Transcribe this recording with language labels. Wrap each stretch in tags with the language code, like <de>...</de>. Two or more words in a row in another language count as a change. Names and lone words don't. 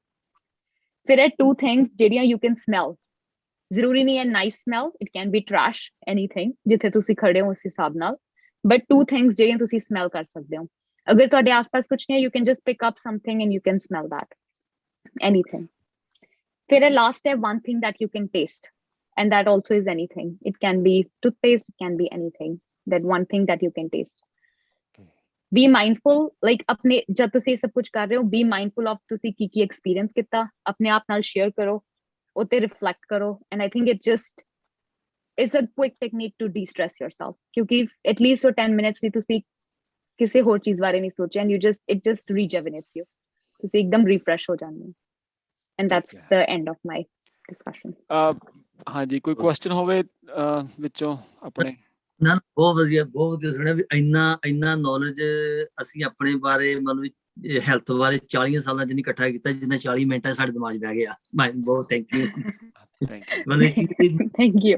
<pa>ਫਿਰ ਹੈ</pa> <en>2 things ਜਿਹੜੀਆਂ you can smell.</en> <pa>ਜ਼ਰੂਰੀ ਨਹੀਂ ਹੈ</pa> <en>nice smell, it can be trash, anything</en> <pa>ਜਿੱਥੇ ਤੁਸੀਂ ਖੜੇ ਹੋ ਉਸ ਹਿਸਾਬ ਨਾਲ। ਬਟ 2 ਥਿੰਗਸ ਜਿਹੜੀਆਂ ਤੁਸੀਂ ਸਮੈਲ ਕਰ ਸਕਦੇ ਹੋ। ਅਗਰ ਤੁਹਾਡੇ ਆਸ-ਪਾਸ ਕੁਛ ਨਹੀਂ ਹੈ,</pa> <en>you can just pick up something and you can smell that, anything.</en> <pa>ਫਿਰ ਲਾਸਟ ਹੈ</pa> <en>1 thing that you can taste, and that also is anything. It can be toothpaste, it can be anything. That 1 thing that you can taste. Be mindful, like</en> <hi>अपने जब</hi> <pa>ਤੁਸੀਂ ਸਭ ਕੁਝ ਕਰ ਰਹੇ ਹੋ,</pa> <en>be mindful of</en> <pa>ਤੁਸੀਂ ਕੀ experience ਕੀਤਾ, ਆਪਣੇ ਆਪ ਨਾਲ share ਕਰੋ, ਉਤੇ reflect ਕਰੋ।</pa> <en>And I think it just is a quick technique to de-stress yourself, ਕਿਉਂਕਿ at least for 10 minutes</en> <pa>ਦੀ ਤੁਸੀਂ ਕਿਸੇ ਹੋਰ ਚੀਜ਼ ਬਾਰੇ ਨਹੀਂ ਸੋਚਿਆ,</pa> <en>and it just rejuvenates you.</en> <pa>ਤੁਸੀਂ ਇੱਕਦਮ refresh ਹੋ ਜਾਂਦੇ ਹੋ।</pa> <en>And that's the end of my discussion.</en> <pa>ਹਾਂਜੀ, ਕੋਈ ਕੁਐਸਚਨ ਹੋਵੇ ਵਿੱਚੋਂ ਆਪਣੇ? ਨਾ ਬਹੁਤ ਵਧੀਆ ਸੁਣਿਆ ਵੀ ਇੰਨਾ ਨੌਲੇਜ ਅਸੀਂ ਆਪਣੇ ਬਾਰੇ ਮਤਲਬ ਹੈਲਥ ਬਾਰੇ 40 ਸਾਲਾਂ ਚ ਨਹੀਂ ਇਕੱਠਾ ਕੀਤਾ, ਜਿੰਨਾ 40 ਮਿੰਟਾਂ ਸਾਡੇ ਦਿਮਾਗ 'ਚ ਬਹਿ ਗਿਆ। ਬਹੁਤ</pa> <en>thank you. Thank you.</en>